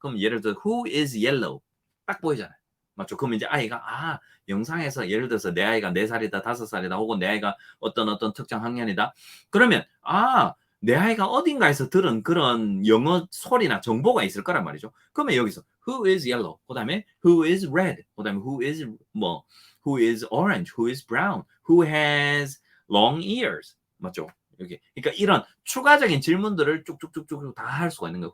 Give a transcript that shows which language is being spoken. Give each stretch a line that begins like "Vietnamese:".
Korean: 그럼 예를 들어
English: who is yellow
Korean: 딱 보이잖아요. 맞죠? 그럼 이제 아이가 영상에서 예를 들어서 내 아이가 4살이다 5살이다 혹은 내 아이가 어떤 특정 학년이다. 그러면 내 아이가 어딘가에서 들은 그런 영어 소리나 정보가 있을 거란 말이죠. 그러면 여기서
English: who is yellow
Korean: 그다음에
English: who is red 그다음에 who is orange, who is brown, who has long ears.
Korean: 맞죠? 여기. 그러니까 이런 추가적인 질문들을 쭉쭉쭉쭉 다 할 수가 있는 거예요.